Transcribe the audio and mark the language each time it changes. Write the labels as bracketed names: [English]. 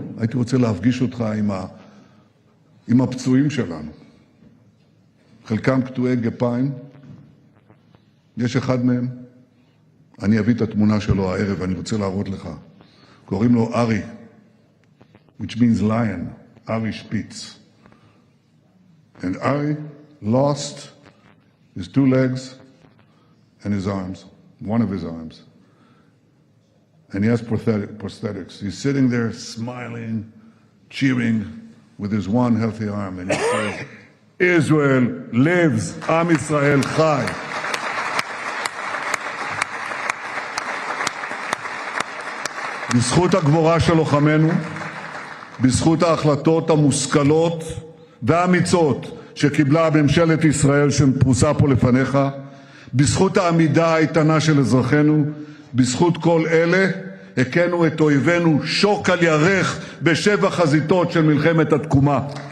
[Hebrew] הייתי רוצה להפגיש אותך עם הפצועים שלנו. חלקם קטועי גפיים, יש אחד מהם, אני אביא את התמונה שלו הערב, אני רוצה להראות לך. קוראים לו ארי, [English] which means lion, [Hebrew] ארי שפיץ. [English] And Ari lost his 2 legs and his arms, one of his arms. And he has prosthetics. He's sitting there smiling, cheering with his one healthy arm. And he says, Israel lives, Am Yisrael Chai. [Hebrew] בזכות הגבורה של לוחמינו, בזכות ההחלטות המושכלות והאמיצות שקיבלה ממשלת ישראל שפרוסה פה לפניך, בזכות העמידה האיתנה של אזרחינו, בזכות כל אלה הכינו את אויבינו שוק על ירך בשבע חזיתות של מלחמת התקומה.